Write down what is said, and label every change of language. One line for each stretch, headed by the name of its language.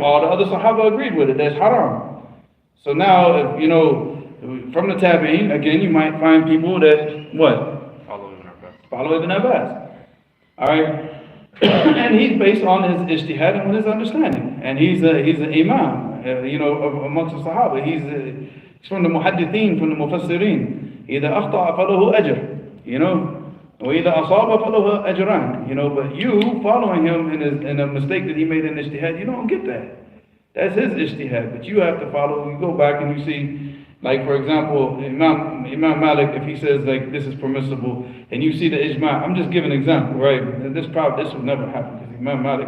English: All the other Sahaba agreed with it. That's haram. So now, if, you know, from the tabi'een, again, you might find people that, what? Follow Ibn Abbas. Alright? And he's based on his ijtihad and his understanding. And he's an imam. You know, amongst the Sahaba, he's from the muhaddithin, from the mufassirin.
Arabic: إذا أخطأ فله أجر,
English: you know,
Arabic: وإذا أصاب فله أجران, you know.
English: But you following him in a mistake that he made in ijtihad, you don't get that. That's his ijtihad. But you have to follow. You go back and you see, like, for example, Imam Malik, if he says like this is permissible, and you see the ijma'. I'm just giving an example, right? And this would never happen because Imam Malik.